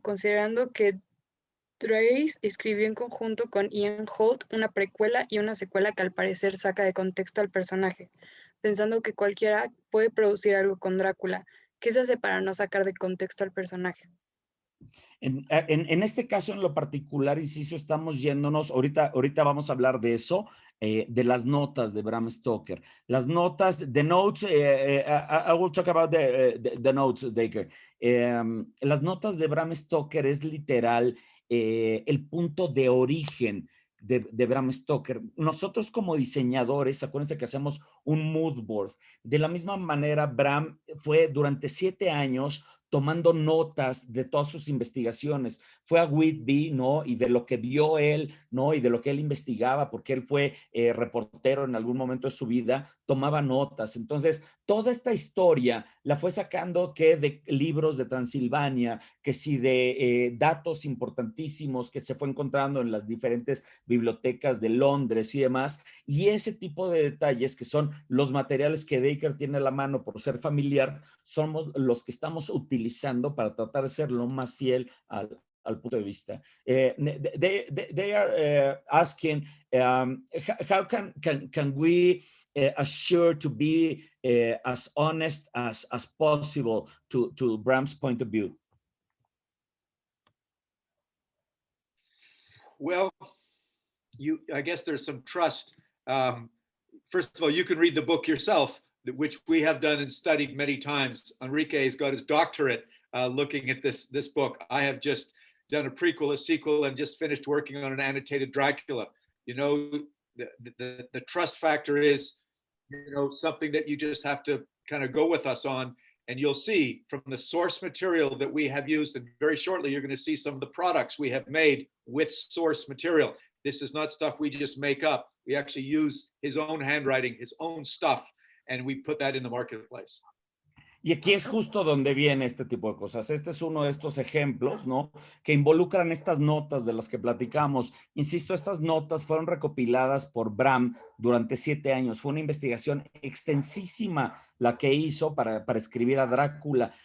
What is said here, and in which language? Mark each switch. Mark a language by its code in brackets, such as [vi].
[es] Considerando que Trace escribió en conjunto con Ian Holt una precuela y una secuela que al parecer saca de contexto al personaje, pensando que cualquiera puede producir algo con Drácula. ¿Qué se hace para no sacar de contexto al personaje? En este caso en lo particular, inciso, estamos yéndonos, ahorita vamos a hablar de eso, de las notas de Bram Stoker. Las notas, [en] the notes, I will talk about the notes, Baker. [es] Las notas de Bram Stoker es literal el punto de origen de Bram Stoker. Nosotros como diseñadores, acuérdense que hacemos un mood board. De la misma manera, Bram fue durante 7 años tomando notas de todas sus investigaciones. Fue a Whitby, ¿no? Y de lo que vio él, ¿no? Y de lo que él investigaba, porque él fue reportero en algún momento de su vida, tomaba notas. Entonces, toda esta historia la fue sacando que de libros de Transilvania, que sí de datos importantísimos que se fue encontrando en las diferentes bibliotecas de Londres y demás. Y ese tipo de detalles, que son los materiales que Baker tiene a la mano por ser familiar, somos los que estamos utilizando para tratar de ser lo más fiel al punto de vista. [en] They are asking, how can we assure to be as honest as possible to Bram's point of view? Well, I guess there's some trust. First of all, you can read the book yourself, which we have done and studied many times. Enrique has got his doctorate looking at this book. I have just done a prequel, a sequel, and just finished working on an annotated Dracula. You know, the trust factor is, you know, something that you just have to kind of go with us on. And you'll see from the source material that we have used, and very shortly you're going to see some of the products we have made with source material. This is not stuff we just make up. We actually use his own handwriting, his own stuff, and we put that in the marketplace. [es] Y aquí es justo donde viene este tipo de cosas. Este es uno de estos ejemplos, ¿no? Que involucran estas notas de las que platicamos. Insisto, estas notas fueron recopiladas por Bram durante 7 años. Fue una investigación extensísima la que hizo para escribir a Drácula.